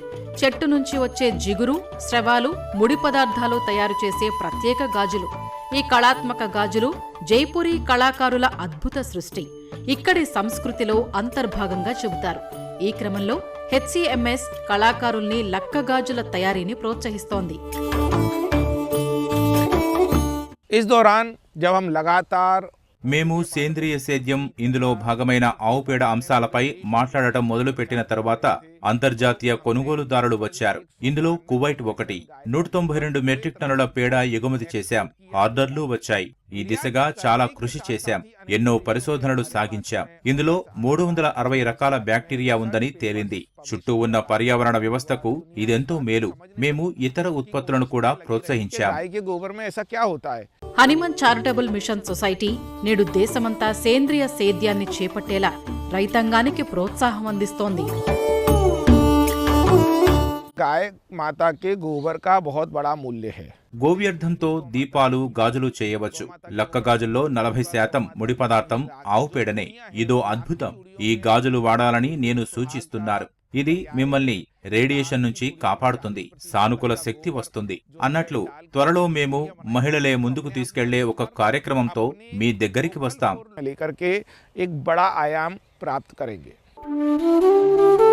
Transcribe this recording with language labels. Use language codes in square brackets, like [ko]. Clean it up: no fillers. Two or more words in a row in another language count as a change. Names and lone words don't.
[te] చెట్టు నుంచి వచ్చే జిగురు, స్రవాలు, ముడి పదార్థాలు తయారు చేసే ప్రత్యేక గాజులు. ఈ కళాత్మక గాజులు జైపూరీ కళాకారుల అద్భుత సృష్టి. ఇక్కడి సంస్కృతిలో అంతర్భాగంగా చెబుతారు. ఈ క్రమంలో హెచ్సిఎంఎస్ కళాకారుల్ని లక్క గాజుల తయారీని ప్రోత్సహిస్తోంది. [hi] इस दौरान जब हम लगातार [te] మేము సేంద్రియ సేద్యం ఇందులో భాగమైన ఆవు పేడ అంశాలపై మాట్లాడటం మొదలుపెట్టిన తరువాత అంతర్జాతీయ కొనుగోలుదారులు వచ్చారు. ఇందులో కువైట్ ఒకటి. 192 మెట్రిక్ టన్నుల పేడ ఎగుమతి చేశాం. ఆర్డర్లు వచ్చాయి. ఈ దిశగా చాలా కృషి చేశాం. ఎన్నో పరిశోధనలు సాగించాం. ఇందులో 360 రకాల బ్యాక్టీరియా ఉందని తేలింది. చుట్టూ ఉన్న పర్యావరణ వ్యవస్థకు ఇదెంతో మేలు. మేము ఇతర ఉత్పత్తులను కూడా ప్రోత్సహించాం. హనుమాన్ చారిటబుల్ మిషన్ సొసైటీ నేడు దేశమంతా సేంద్రియ సేద్యాన్ని చేపట్టేలా రైతాంగానికి ప్రోత్సాహం అందిస్తోంది. [hi] गाय माता के गोबर का बहुत बड़ा मूल्य है. [te] గోవ్యర్థంతో దీపాలు, గాజులు చేయవచ్చు. లక్క గాజుల్లో 40% ముడి పదార్థం ఆవు పేడనే. ఇదో అద్భుతం. ఈ గాజులు వాడాలని నేను సూచిస్తున్నారు. ఇది మిమ్మల్ని రేడియేషన్ నుంచి కాపాడుతుంది. సానుకూల శక్తి వస్తుంది. అన్నట్లు త్వరలో మేము మహిళలే ముందుకు తీసుకెళ్లే ఒక కార్యక్రమంతో మీ దగ్గరికి వస్తాం. [hi] लेकर के एक बड़ा आयाम प्राप्त करेंगे.